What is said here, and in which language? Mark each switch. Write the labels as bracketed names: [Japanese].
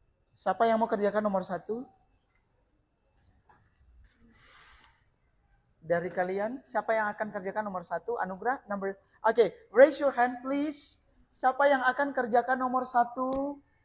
[Indonesian] Siapa yang mau kerjakan nomor 1? Dari kalian, siapa yang akan kerjakan nomor 1? [English] Anugrah, Okay, raise your hand please. [Indonesian] Siapa yang akan kerjakan nomor 1?